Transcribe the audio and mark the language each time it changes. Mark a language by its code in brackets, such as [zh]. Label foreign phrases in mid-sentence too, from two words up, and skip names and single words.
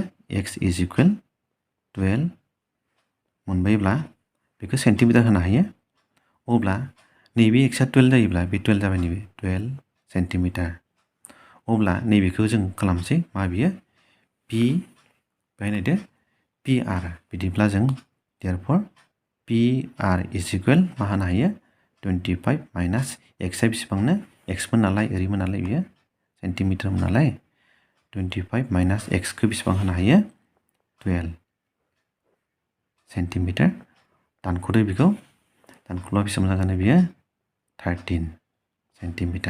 [brx] x [en] is equal [brx] 12 मोनबायब्ला बेखौ सेन्टिमिटार होनो हायो अब्ला नैबे x आ 12 जायोब्ला बे 12 जाबाय नैबे 12 सेन्टिमिटार अब्ला नैबेखौ जों खालामसै मा बियो p बाय नायदो pr बिदिब्ला जों [en] therefore pr is equal [brx] मा होनो हायो 25 माइनास x आ बेसेबांनो x मोन नालाय ओरैमोन नालाय बियो सेन्टिमिटारमोन नालाय 25 माइनास x खौ बेसेबां होनो हायो 12 सेन्टिमिटार दानख'दो बेखौ दानख'ब्ला बेसेबां जागोन बियो 13 सेन्टिमिटार